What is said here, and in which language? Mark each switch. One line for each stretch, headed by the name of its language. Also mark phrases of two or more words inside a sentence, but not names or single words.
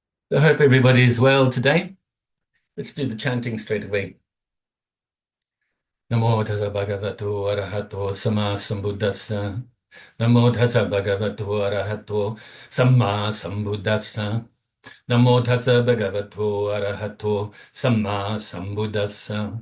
English: I hope everybody's well today. Let's do the chanting straight away.
Pali: Namo tassa bhagavato arahato sama sambuddhassa. Namo tassa bhagavato arahato sama sambuddhassa. Namo tassa bhagavato arahato sama sambuddhassa.